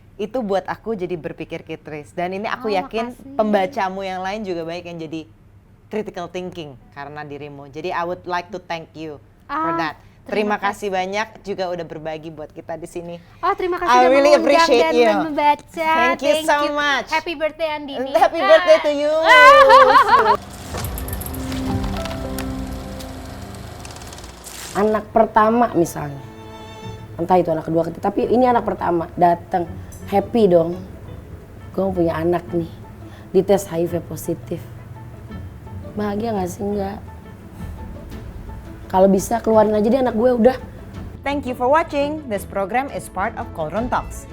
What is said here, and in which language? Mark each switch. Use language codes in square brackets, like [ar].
[id] Itu buat aku jadi berpikir kritis, dan ini aku yakin pembacamu yang lain juga baik yang jadi critical thinking karena dirimu. Jadi [en] I would like to thank you for that. [id] Terima kasih banyak juga udah berbagi buat kita di sini. Terima kasih udah [en] really [id] mengundang dan membaca. [en] Thank you so much. Happy birthday Andini. Happy birthday to you. [id] Anak pertama misalnya, entah itu anak kedua ketiga, tapi ini anak pertama datang, happy dong. Gue punya anak nih, dites HIV positif. Bahagia nggak sih? Enggak. Kalau bisa keluarin aja deh anak gue udah. [en] Thank you for watching. This program is part of Cauldron Talks.